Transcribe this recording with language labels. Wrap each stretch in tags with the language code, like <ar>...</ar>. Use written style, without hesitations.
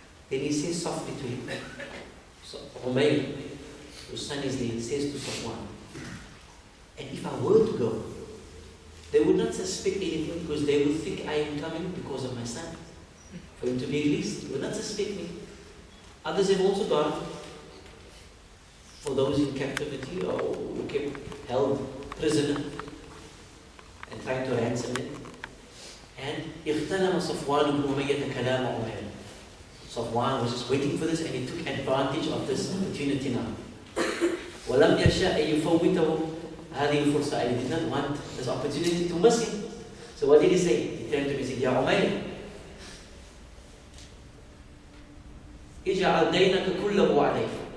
<en>Then he says softly to him, so Umayr, whose son is there, he says to Safwan, and if I were to go, they would not suspect anything because they would think I am coming because of my son. For him to be released, they would not suspect me. Others have also gone for those in captivity or who kept held prisoner and trying to ransom them. And</en> <ar>اغتنم صفوان بن أمية كلام عمير.</ar> <en>Safwan was just waiting for this, and he took advantage of this opportunity now.</en> <ar>ولم يشاء أن يفوته هذه الفرصة.</ar> <en>And he did not want this opportunity to miss him. So what did he say? He turned to me and said,</en> <ar>يا عمير, اجعل دينك كله عليك.</ar>